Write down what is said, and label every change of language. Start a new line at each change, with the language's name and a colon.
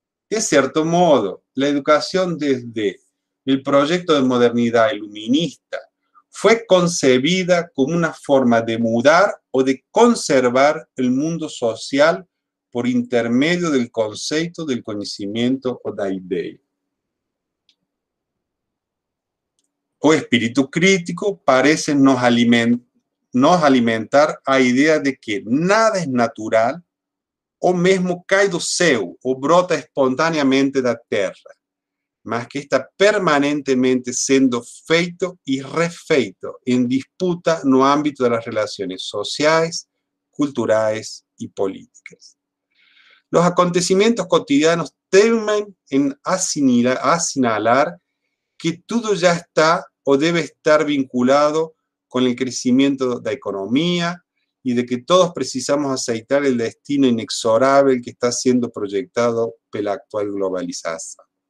Spanish: De cierto modo, la educación desde el proyecto de modernidad iluminista fue concebida como una forma de mudar o de conservar el mundo social por intermedio del concepto del conocimiento o da idea.
Portuguese: O espíritu crítico parece nos alimentar a idea de que nada es natural ou mesmo cai do céu ou brota espontaneamente da terra, mas que está permanentemente sendo feito e refeito em disputa no âmbito das relações sociais, culturais e políticas.
Spanish: Los acontecimientos cotidianos temen en asinalar que todo ya está o debe estar vinculado con el crecimiento de la economía y de que todos precisamos aceitar el destino inexorable que está siendo proyectado por la actual globalización.